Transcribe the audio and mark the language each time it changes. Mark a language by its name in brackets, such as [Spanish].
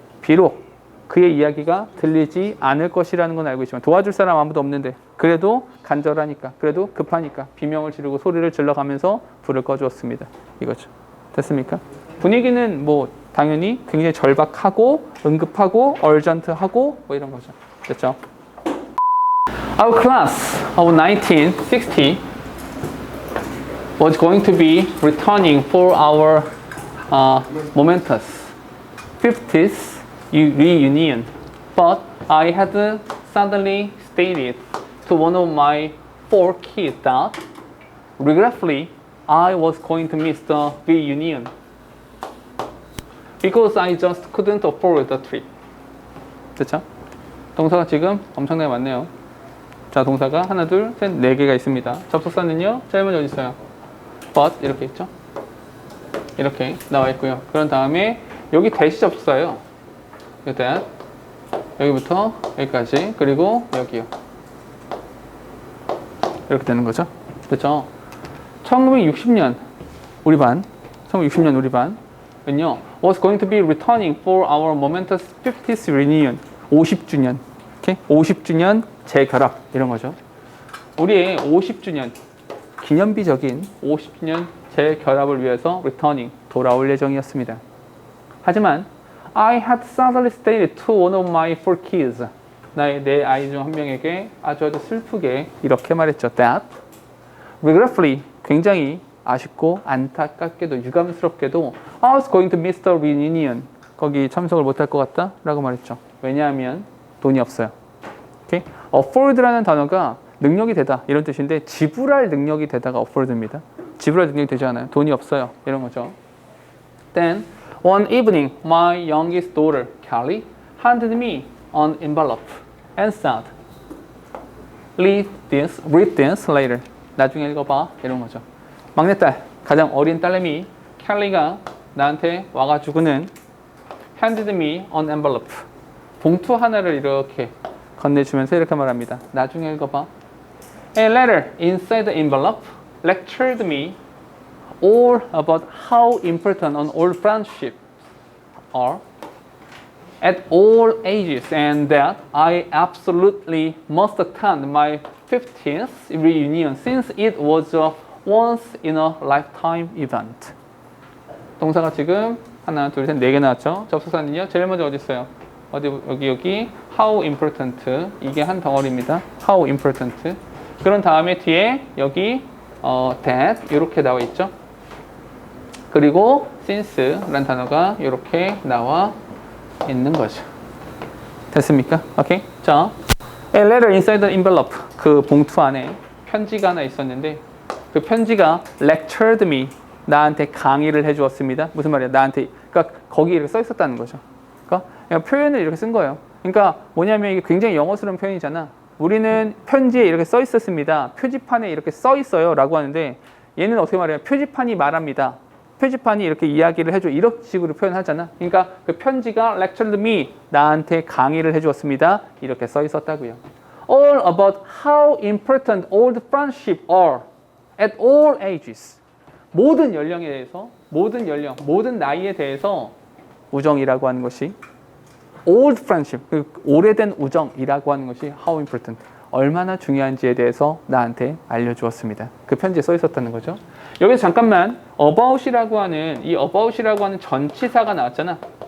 [Korean] 비록 그의 이야기가 들리지 않을 것이라는 건 알고 있지만 도와줄 사람 아무도 없는데 그래도 간절하니까 그래도 급하니까 비명을 지르고 소리를 질러가면서 불을 꺼주었습니다. 이거죠. 됐습니까? 분위기는 뭐 당연히 굉장히 절박하고 응급하고 얼전트하고 뭐 이런 거죠. 됐죠? [English] Our class of 1960 was going to be returning for our momentous 50th reunion, but I had suddenly stated to one of my 4 kids that regretfully I was going to miss the reunion because I just couldn't afford the trip. [Korean] 됐죠? 동사가 지금 엄청나게 많네요. 자, 동사가 하나, 둘, 셋, 네 개가 있습니다. 접속사는요, 제일 먼저 어디 있어요? but 이렇게 있죠? 이렇게 나와 있고요. 그런 다음에 여기 대시 접속사예요. that 여기부터 여기까지 그리고 여기요. 이렇게 되는 거죠. 그렇죠? 1960년 우리 반 1960년 우리 반은요 [English] was going to be returning for our momentous 50th reunion [Korean] 50주년 오케이? 50주년 재결합 이런 거죠. 우리의 50주년 기념비적인 50주년 재결합을 위해서 returning 돌아올 예정이었습니다. 하지만 [English] I had suddenly stated to one of my 4 kids [Korean] 내 아이 중 한 명에게 아주 슬프게 이렇게 말했죠. [English] That regretfully [Korean] 굉장히 아쉽고 안타깝게도 유감스럽게도 [English] I was going to miss the reunion [Korean] 거기 참석을 못할 것 같다 라고 말했죠. 왜냐하면 돈이 없어요. Okay? afford라는 단어가 능력이 되다 이런 뜻인데 지불할 능력이 되다가 afford입니다. 지불할 능력이 되지 않아요. 돈이 없어요. 이런 거죠. [English] Then one evening my youngest daughter Kelly handed me an envelope and said, read this later. [Korean] 나중에 읽어봐. 이런 거죠. 막내딸, 가장 어린 딸내미 켈리가 나한테 와가지고는 [English] handed me an envelope. [Korean] 봉투 하나를 이렇게 건네주면서 이렇게 말합니다. 나중에 읽어봐. [English] A letter inside the envelope lectured me all about how important an old friendship are at all ages and that I absolutely must attend my 50th reunion since it was a once in a lifetime event. [Korean] 동사가 지금 하나, 둘, 셋, 네 개 나왔죠. 접속사는요. 제일 먼저 어디 있어요? 여기 how important 이게 한 덩어리입니다. how important. 그런 다음에 뒤에 여기 that 이렇게 나와 있죠. 그리고 since라는 단어가 이렇게 나와 있는 거죠. 됐습니까? 오케이. 자, [English] a letter inside the envelope. [Korean] 그 봉투 안에 편지가 하나 있었는데 그 편지가 [English] lectured me. [Korean] 나한테 강의를 해주었습니다. 무슨 말이야? 나한테 그러니까 거기 이렇게 써 있었다는 거죠. 그러니까 표현을 이렇게 쓴 거예요. 그러니까 뭐냐면 이게 굉장히 영어스러운 표현이잖아. 우리는 편지에 이렇게 써 있었습니다. 표지판에 이렇게 써 있어요. 라고 하는데 얘는 어떻게 말해요? 표지판이 말합니다. 표지판이 이렇게 이야기를 해줘. 이런 식으로 표현하잖아. 그러니까 그 편지가 [English] lectured me. [Korean] 나한테 강의를 해주었습니다. 이렇게 써 있었다고요. [English] All about how important old friendship are at all ages. [Korean] 모든 연령에 대해서, 모든 연령, 모든 나이에 대해서 우정이라고 하는 것이 old friendship, 그 오래된 우정이라고 하는 것이 how important, 얼마나 중요한지에 대해서 나한테 알려주었습니다. 그 편지에 써 있었다는 거죠. 여기서 잠깐만 about이라고 하는 이 about이라고 하는 전치사가 나왔잖아.